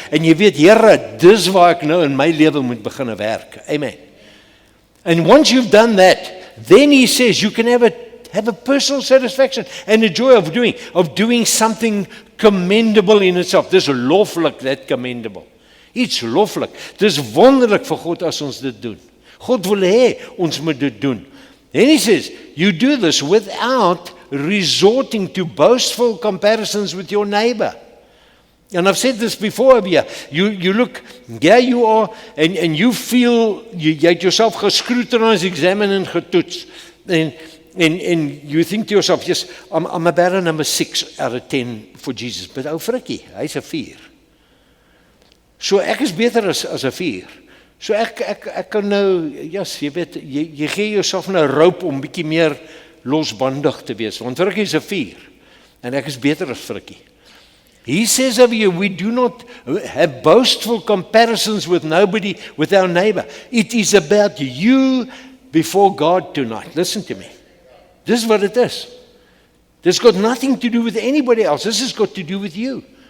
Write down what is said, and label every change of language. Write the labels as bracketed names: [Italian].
[Afrikaans] En jy weet, Here, dis waar ek nou in my lewe moet begin werk. Amen. [English] And once you've done that, then he says you can have a personal satisfaction and a joy of doing something commendable in itself. [Afrikaans] Dis loflik, [English] that commendable. [Afrikaans] Iets loflik. Dis wonderlik vir God as ons dit doen. God wil hê ons moet dit doen. [English] Then he says, you do this without resorting to boastful comparisons with your neighbor. And I've said this before here. You look, there you are, and you feel, you get yourself gescrutinized, examined and getoets. And you think to yourself, yes, I'm about a number 6 out of 10 for Jesus. [Afrikaans] But ou frikkie, hy's 'n 4. So ek is beter as 'n 4. So ek kan nou, yes, jy weet, jy gee jouself 'n rope om bietjie meer losbandig te wees. Want frikkie is 'n 4. En ek is beter as frikkie. [English] He says over here, we do not have boastful comparisons with nobody, with our neighbor. It is about you before God tonight. Listen to me. This is what it is. This has got nothing to do with anybody else. This has got to do with you.